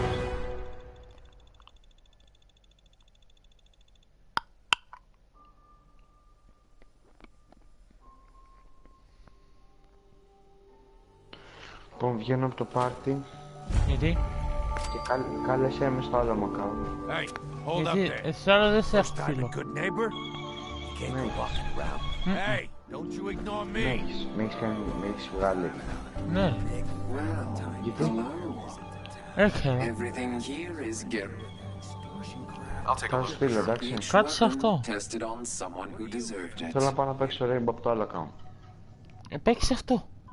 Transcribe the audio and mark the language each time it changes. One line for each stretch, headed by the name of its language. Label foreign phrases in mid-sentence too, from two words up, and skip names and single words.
Greek: Λοιπόν, βγαίνω από το πάρτι Γιατί? και κάλεσέ με στο άλλο μου account.
English: Hey, hold up
Greek: Γιατί
English: there.
Greek: εσύ άλλο δεν σε έχω
English: First time a
Greek: φίλο.
English: good neighbor? You can't go walking around. Hey, don't you ignore me.
Greek: Με έχεις βγάλει. Ναι. Γιατί? Έρχεται.
English: Everything here is guaranteed. I'll take a
Greek: Θα
English: look.
Greek: σου στείλω, εντάξει. Κάτσε σε αυτό. Tested on someone who deserved it. Θέλω να πάω να παίξω Rainbow από το άλλο account. Παίξε αυτό.